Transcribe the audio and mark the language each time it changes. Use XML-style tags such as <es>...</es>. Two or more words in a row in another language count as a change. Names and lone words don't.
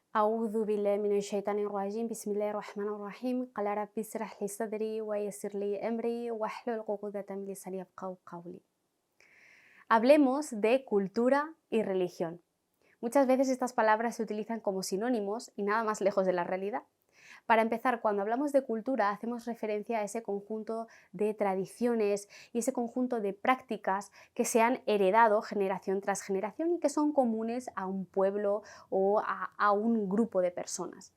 <ar>أعوذ بالله من الشيطان الرجيم بسم الله الرحمن الرحيم قال رب اشرح لي صدري ويسر لي أمري واحلل عقدة من لساني يفقهوا قولي.</ar> <es>Hablemos de cultura y religión. Muchas veces estas palabras se utilizan como sinónimos y nada más lejos de la realidad. Para empezar, cuando hablamos de cultura hacemos referencia a ese conjunto de tradiciones y ese conjunto de prácticas que se han heredado generación tras generación y que son comunes a un pueblo o a un grupo de personas.</es>